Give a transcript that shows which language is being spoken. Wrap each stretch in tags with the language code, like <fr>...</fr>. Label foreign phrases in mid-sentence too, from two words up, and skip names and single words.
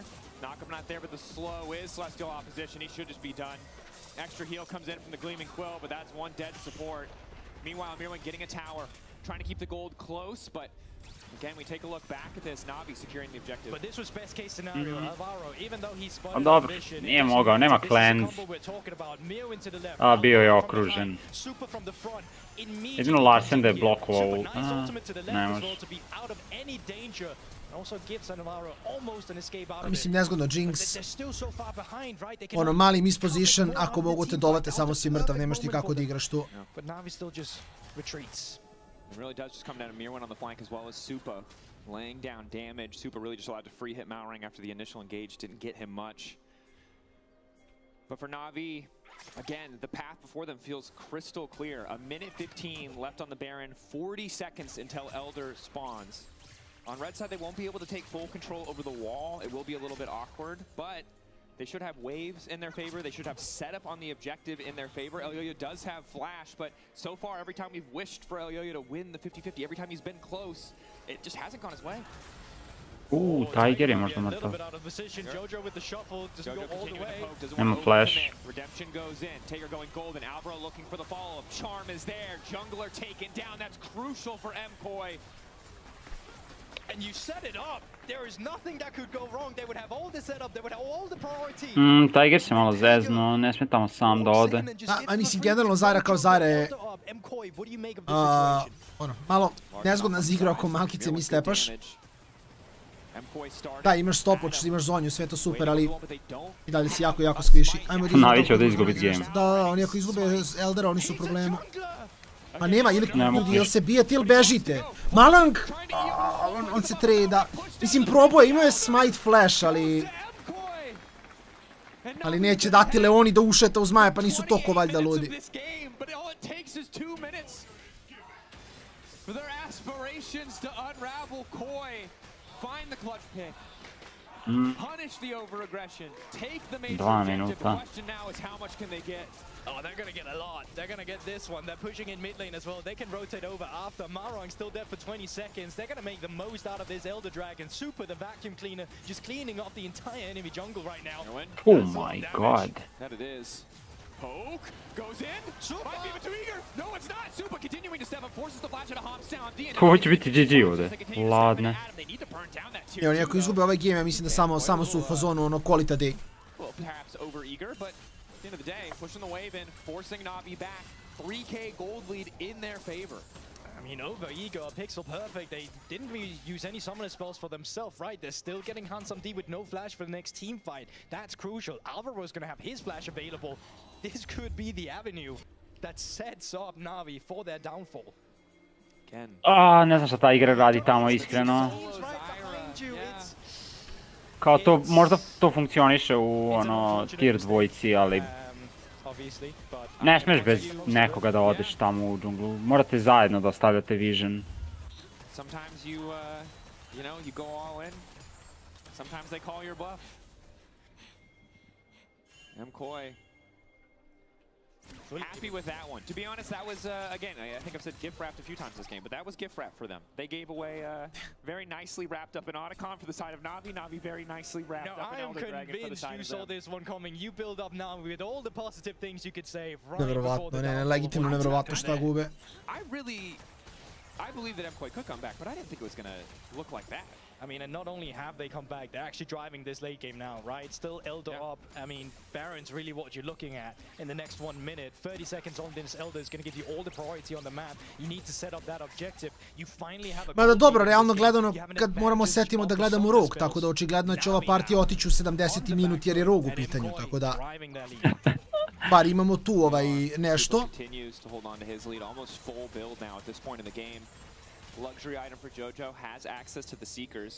<en>Knock him not there, but the slow is Celestial opposition. He should just be done. Extra heal comes in from the Gleaming Quill, but that's 1 dead support. Meanwhile, Mirwin getting a tower. Trying to keep the gold close, but again, we take a look back at this. Navi securing the objective. But this was best case scenario. Alvaro, even though he spotted</en> <sr>Dobro, nije mogao, nema cleanse. Bio je okružen. Jedino Larsen da je blokovao. Ne može. Mislim, nezgodno, Jinx. Ono, mali misposition, ako mogu te dovate, samo si mrtav, nemaš ti kako da igraš tu.</sr> <en>It really does just come down to Mirwin on the flank as well as Supa laying down damage. Supa really just allowed to free hit Malrang after the initial engage. Didn't get him much. But for Navi, again, the path before them feels crystal clear. A minute 15 left on the Baron, 40 seconds until Elder spawns. On red side, they won't be able to take full control over the wall. It will be a little bit awkward, but they should have waves in their favor. They should have setup on the objective in their favor. Elyoya does have flash, but so far, every time we've wished for Elyoya to win the 50-50, every time he's been close, it just hasn't gone his way.</en> <sr>Tiger je možda mrtav. Nema flash.</sr> <en>Redemption goes in. Taker going golden. Alvaro looking for the follow-up. Charm is there. Jungler taken down. That's crucial for Mkoi. And you set it up. There is nothing that could go wrong. They would have all the setup. They would have all the priority.</en> <sr>Tiger se malo zezno, ne smije tamo sam da ode. A mislim, generalno Zaira kao Zaira je... malo nezgodna za igra ako malkice mi stepaš. Da, imaš stopwatch, imaš zonju, sve to super, ali i dalje si jako skviši. Navi će da izgubit game. Da, oni ako izgube Eldera, oni su u problemu. Pa nema, ili se bijete ili bežite. Malang, on se treda. Mislim, probao je, imao je</sr> <en>smite flash,</en> <sr>ali neće dati Leoni da ušeta uz Maja, pa nisu toko valjda ludi.</sr> <en>Find the clutch pick. Punish the over-aggression. Take the major objective. The question now is how much can they get? Oh, they're going to get a lot. They're going to get this one. They're pushing in mid lane as well. They can rotate over after. Marang's still dead for 20 seconds. They're going to make the most out of this Elder Dragon. Super, the vacuum cleaner, just cleaning up the entire enemy jungle right now. Oh my god. That it is. Poke goes in. Might be too eager. No, it's not. Super continuing to step up, forces the flash out of Hops down.</en> <sr>Ovo će biti GG ovdje. Ladne. I oni ako izgube ovaj game, ja mislim da samo su u fazonu ono</sr> <en>quality day. Well, perhaps over eager, but at the end of the day, pushing the wave in, forcing Navi back. 3K gold lead in their favor. I mean, over Ego, Pixel Perfect, they didn't really use any summoner spells for themselves, right? They're still getting Handsome D with no flash for the next team fight. That's crucial. Alvaro's gonna have his flash available. This could be the avenue that sets up Navi for their downfall.</en> <sr>Ne znam šta ta igra radi tamo, iskreno. Kao to, možda to funkcioniše u tier dvojici, ali ne smiješ bez nekoga da odeš tamo u džunglu. Morate zajedno da ostavljate vision.</sr> <en>Sometimes you go all in. Sometimes they call your bluff. Mkoi. Happy with that one. To be honest, that was, again, I think I've said gift wrapped a few times this game, but that was gift wrap for them. They gave away very nicely wrapped up an Otacon for the side of Navi. Navi very nicely wrapped up an Elder Dragon for the side of them. I am convinced you saw this one coming. You build up Navi with all the positive things you could say right before the downfall.</en> <sr>Legitimno nevjerovatno šta gube.</sr> <en>I believe that Mkoi could come back, but I didn't think it was going to look like that. I mean, and not only have they come back, they're actually driving this late game now, right? Still Elder up. I mean, Baron's really what you're looking at in the next 1 minute. 30 seconds on this Elder is going to give you all the priority on the map. You need to set up that objective. You finally have a...</en> <sr>Mada dobro, realno gledano, kad moramo setimo da gledamo Rogue, tako da očigledno će ova partija otići u 70. minut jer je Rogue u pitanju, tako da... Bar imamo tu nešto.</sr> <en>Luxury item for JoJo has access to the Seekers.</en>